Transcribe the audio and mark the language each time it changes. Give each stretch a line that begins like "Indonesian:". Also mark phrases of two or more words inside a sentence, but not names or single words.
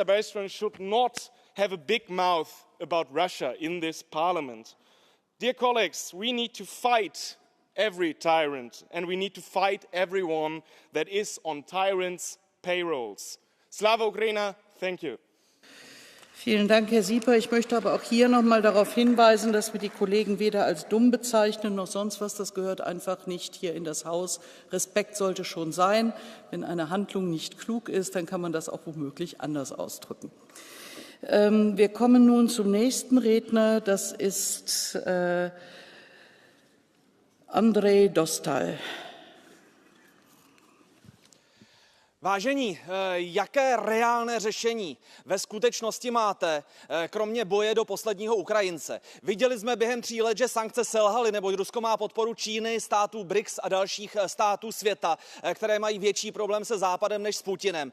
English: Bistron should not have a big mouth about Russia in this parliament. Dear colleagues, we need to fight every tyrant, and we need to fight everyone that is on tyrants' payrolls.
Ukrainian: Слава Україна,
English: thank you.
German: Vielen Dank, Herr Sieper. Ich möchte aber auch hier noch mal darauf hinweisen, dass wir die Kollegen weder als dumm bezeichnen noch sonst was. Das gehört einfach nicht hier in das Haus. Respekt sollte schon sein. Wenn eine Handlung nicht klug ist, dann kann man das auch womöglich anders ausdrücken. Wir kommen nun zum nächsten Redner. Das ist Andrej Dostal.
Czech: Vážení, jaké reálné řešení ve skutečnosti máte, kromě boje do posledního Ukrajince? Viděli jsme během 3 let, že sankce selhaly, neboť Rusko má podporu Číny, států BRICS a dalších států světa, které mají větší problém se Západem než s Putinem.